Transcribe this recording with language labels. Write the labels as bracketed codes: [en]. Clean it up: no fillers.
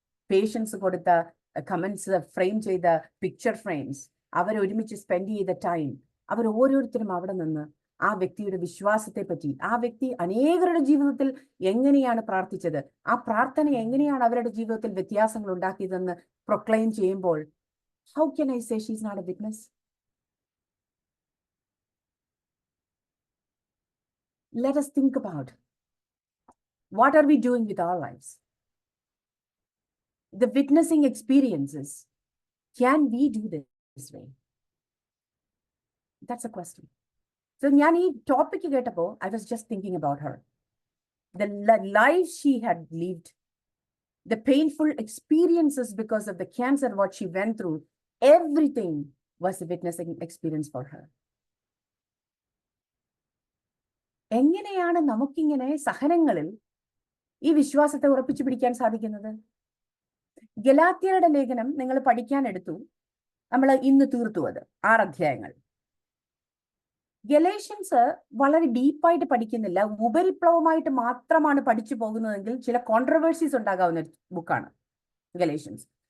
[ml] Patients കൊടുത്ത comments frame ചെയ്ത picture frames, അവർ ഒരുമിച്ച് സ്പെൻഡ് ചെയ്ത ടൈം, അവർ ഓരോരുത്തരും അവിടെ നിന്ന് ആ വ്യക്തിയുടെ വിശ്വാസത്തെ പറ്റി, ആ വ്യക്തി അനേകരുടെ ജീവിതത്തിൽ എങ്ങനെയാണ് പ്രാർത്ഥിച്ചത്, ആ പ്രാർത്ഥന എങ്ങനെയാണ് അവരുടെ ജീവിതത്തിൽ വ്യത്യാസങ്ങൾ ഉണ്ടാക്കിയതെന്ന് പ്രൊക്ലെയിം ചെയ്യുമ്പോൾ, [en] how can I say she's not a witness? Let us think about what are we doing with our lives? The witnessing experiences, can we do this way? That's a question. So [ml] ഞാൻ ഈ topic കേട്ടപ്പോൾ [en] I was just thinking about her. The life she had lived, the painful experiences because of the cancer, what she went through, everything was a witnessing experience for her. [ml] എങ്ങനെയാണ് നമുക്കിങ്ങനെ സഹനങ്ങളിൽ ഈ വിശ്വാസത്തെ ഉറപ്പിച്ചു പിടിക്കാൻ സാധിക്കുന്നത്? ഗലാത്യരുടെ ലേഖനം നിങ്ങൾ പഠിക്കാൻ എടുത്തു, നമ്മൾ ഇന്ന് തീർത്തു അത് 6 അധ്യായങ്ങൾ. ഗലേഷ്യൻസ് വളരെ ഡീപ്പായിട്ട് പഠിക്കുന്നില്ല, ഉപരിപ്ലവമായിട്ട് മാത്രമാണ് പഠിച്ചു പോകുന്നതെങ്കിൽ ചില കോൺട്രവേഴ്സീസ് ഉണ്ടാകാവുന്ന ബുക്കാണ് ഗലേഷ്യൻസ്.